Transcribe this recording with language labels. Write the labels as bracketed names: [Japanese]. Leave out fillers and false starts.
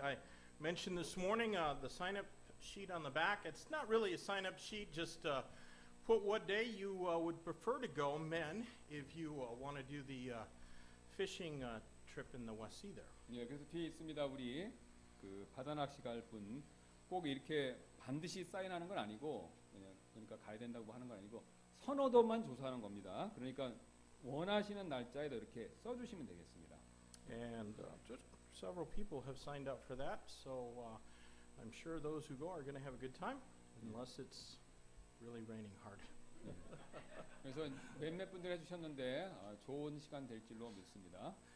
[English] I mentioned this morning the sign-up sheet on the back. It's not really a sign-up sheet. Just put what day you would prefer to go, men, if you want to do the fishing trip in the West Sea there. [Korean] 예, 그래서 뒤에 있습니다. 우리 그 바다 낚시 갈 분 꼭 이렇게 반드시 사인하는 건 아니고, 그러니까 가야 된다고 하는 건 아니고 선호도만 조사하는 겁니다. 그러니까 원하시는 날짜에다 이렇게 써주시면 되겠습니다. [English] And just several people have signed up for that, so I'm sure those who go are going to have a good time, unless it's really raining hard. [Korean] 그래서 몇몇 분들 해주셨는데 좋은 시간 될 줄로 믿습니다.